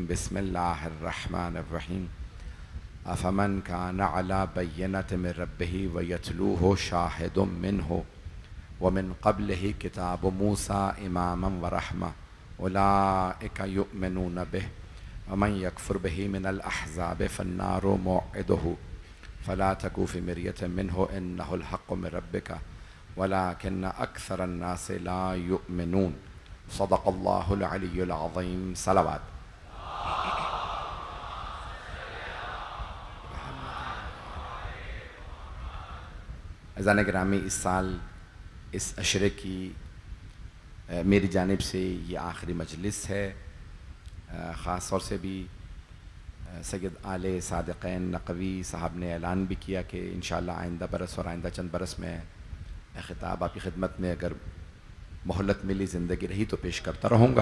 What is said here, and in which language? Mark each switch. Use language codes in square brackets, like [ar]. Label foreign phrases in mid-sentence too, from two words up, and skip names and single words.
[ar] بسم الله الرحمن الرحيم أفمن كان على بينة من ربه ويتلوه شاهد منه ومن قبله كتاب موسى إماما ورحمة أولئك يؤمنون به ومن يكفر به من الأحزاب فالنار موعده فلا تك في مرية منه إنه الحق من ربك ولكن أكثر الناس لا يؤمنون صدق الله العلي العظيم صلوات. [ur] اذان گرامی، اس سال اس عشرے کی میری جانب سے یہ آخری مجلس ہے. خاص طور سے بھی سید آل صادقین نقوی صاحب نے اعلان بھی کیا کہ ان شاء اللہ آئندہ برس اور آئندہ چند برس میں خطاب آپ کی خدمت میں اگر مہلت ملی، زندگی رہی تو پیش کرتا رہوں گا.